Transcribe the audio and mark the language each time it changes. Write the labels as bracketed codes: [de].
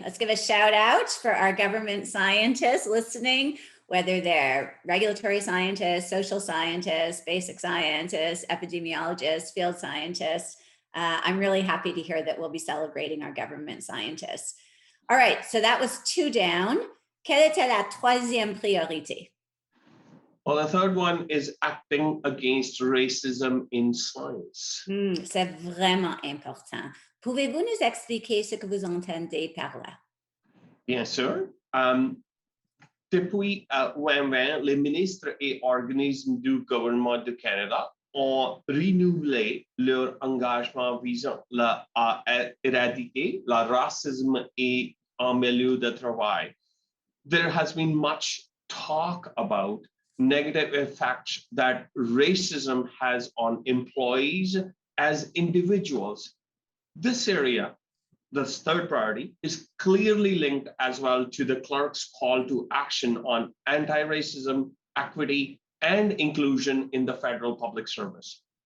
[en] Let's give a shout out for our government scientists listening, whether they're regulatory scientists, social scientists, basic scientists, epidemiologists, field scientists. I'm really happy to hear that we'll be celebrating our government scientists. All right, so that was two down. [fr] Quelle était la troisième priorité? [en] Well, the third one is acting against racism in science. [fr] C'est vraiment important. Pouvez-vous nous expliquer ce que vous entendez par là? Bien sûr. Depuis 2020, les ministres et organismes du gouvernement du Canada ont renouvelé leur engagement visant à éradiquer le racisme et en milieu de travail. [en] There has been much talk about negative effects that racism has on employees as individuals. This area, the third priority, is clearly linked as well to the clerk's call to action on anti-racism, equity, and inclusion in the federal public service.